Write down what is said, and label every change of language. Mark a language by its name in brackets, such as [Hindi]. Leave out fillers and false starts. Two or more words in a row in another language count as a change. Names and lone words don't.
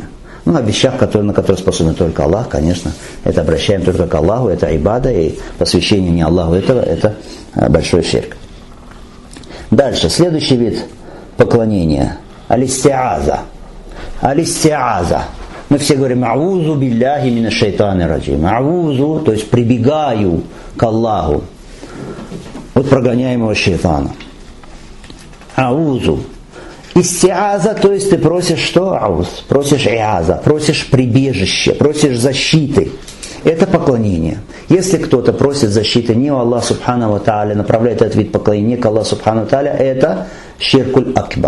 [Russian] Ну, о вещах, на которые способен только Аллах, конечно, это обращаем только к Аллаху, это айбада, и посвящение не Аллаху этого, это большой ширк. Дальше, следующий вид поклонения. Алистиаза. Алистиаза. Мы все говорим, [Arabic] أعوذ بالله من الشيطان الرجيم. [Russian] Аузу, то есть прибегаю к Аллаху от прогоняемого шайтана. Аузу. Истиаза, то есть ты просишь что? Ауз. Просишь иаза, просишь прибежище, просишь защиты. Это поклонение. Если кто-то просит защиты не у Аллаха [Arabic] سبحانه وتعالى, [Russian] направляет этот вид поклонения к Аллаху [Arabic] سبحانه وتعالى, [Russian] это [Arabic] الشرك الأكبر.